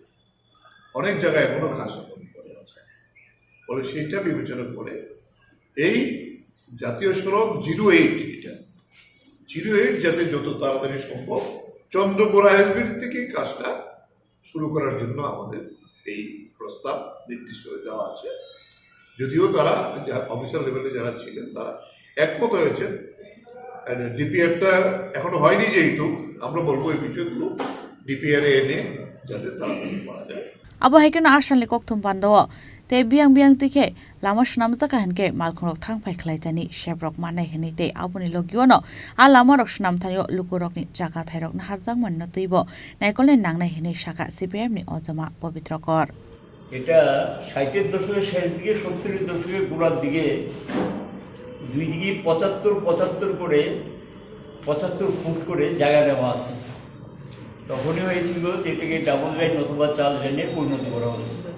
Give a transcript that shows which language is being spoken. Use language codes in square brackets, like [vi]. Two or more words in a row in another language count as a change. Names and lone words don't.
[bn] অনেক জায়গায় এখনো খাস সম্পত্তি পড়ে আছে। ফলে সেইটা বিবেচনা করে এই জাতীয় সড়ক 08 এটা 08 যাতে যত তাড়াতাড়ি সম্ভব চন্দ্রপুরা এসবির থেকে কাজটা শুরু করার জন্য আমাদের এই প্রস্তাব নির্দিষ্ট হয়ে দেওয়া আছে। যদিও তারা অফিসার লেভেলে যারা ছিলেন তারা একমত হয়েছেন। ডিপিআরটা এখনো হয়নি, যেহেতু আমরা বলবো এই বিষয়গুলো ডিপিআরে এনে যাতে তাড়াতাড়ি করা যায়। [trp] abo haikena arsan le kokthum pando te biang tike lama shnam jaka hanke malkhorok thangpai khlaitani shebrok manai heni te aboni logiono a lama rok shnam thanio lukurok ni jaka thairok na harjang manno tuibo naikole nangnai heni shaka CPM ni ojama পবিত্রকর। [bn] এটা 60-এর দশকের শেষ দিকে 70-এর দশকের গোড়ার দিকে দুই দিকে 75 করে 75 ফুট করে জায়গা দেওয়া আছে। তখনই হয়েছিল যে এটাকে ডাবল লাইন অথবা 4 লেনে পরিণত করা হতো।